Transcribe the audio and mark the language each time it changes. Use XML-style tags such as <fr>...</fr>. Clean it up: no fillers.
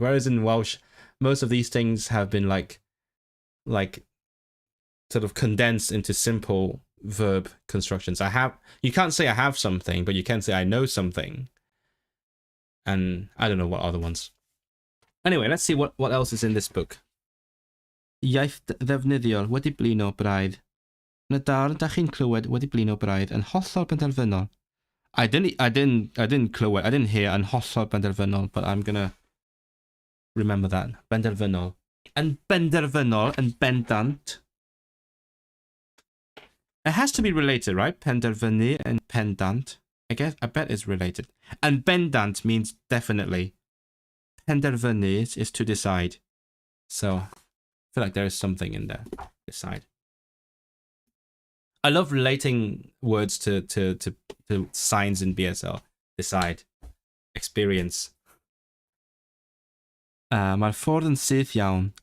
<en>Whereas in Welsh, most of these things have been like sort of condensed into simple verb constructions. You can't say I have something, but you can say I know something. And I don't know what other ones. Anyway, let's see what else is in this book.</en> <cy>Iaith ddefnyddiol wedi blino braidd. Yn y darn da chi'n clywed wedi blino braidd yn hollol benderfynol.</cy> <en>I didn't clywed. I didn't hear</en> <cy>yn hollol benderfynol,</cy> <en>but I'm gonna remember that. Benderfynol. And benderfynol and bendant. It has to be related, right? Penderfynu and pendant. I bet it's related. And bendant means definitely. Penderfynu is to decide. So I feel like there is something in there. Decide. I love relating words to signs in BSL. Decide. Experience.</en> <cy>Mae'n ffordd yn syth iawn.</cy>